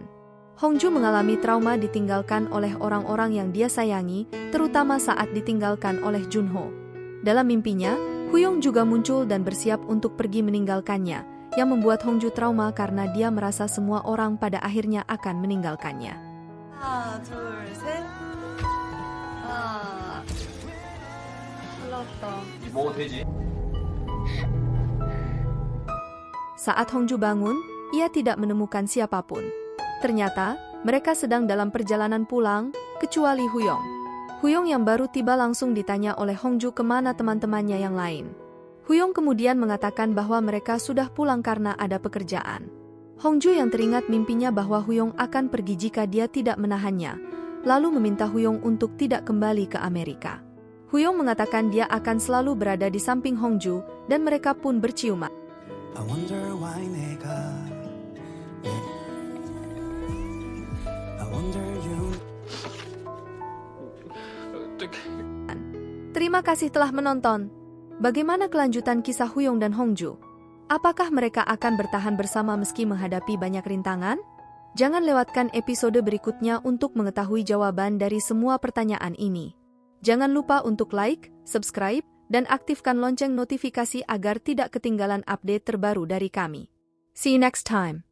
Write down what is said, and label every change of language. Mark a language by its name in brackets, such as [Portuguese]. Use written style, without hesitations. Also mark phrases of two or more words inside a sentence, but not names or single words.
[Indonesian] Hongju mengalami trauma ditinggalkan oleh orang-orang yang dia sayangi, terutama saat ditinggalkan oleh Junho. Dalam mimpinya, Huyong juga muncul dan bersiap untuk pergi meninggalkannya, yang membuat Hongju trauma karena dia merasa semua orang pada akhirnya akan meninggalkannya. [Korean] 하나, 둘, 셋. 뭐 되지? [Indonesian] Saat Hongju bangun, ia tidak menemukan siapapun. Ternyata, mereka sedang dalam perjalanan pulang, kecuali Huyong. Huyong yang baru tiba langsung ditanya oleh Hongju kemana teman-temannya yang lain. Huyong kemudian mengatakan bahwa mereka sudah pulang karena ada pekerjaan. Hongju yang teringat mimpinya bahwa Huyong akan pergi jika dia tidak menahannya, lalu meminta Huyong untuk tidak kembali ke Amerika. Huyong mengatakan dia akan selalu berada di samping Hongju, dan mereka pun berciuman. [English] I wonder why 내가 I wonder you [Indonesian] Terima kasih telah menonton. Bagaimana kelanjutan kisah Huyong dan Hongju? Apakah mereka akan bertahan bersama meski menghadapi banyak rintangan? Jangan lewatkan episode berikutnya untuk mengetahui jawaban dari semua pertanyaan ini. Jangan lupa untuk like, subscribe, dan aktifkan lonceng notifikasi agar tidak ketinggalan update terbaru dari kami. [English] See you next time.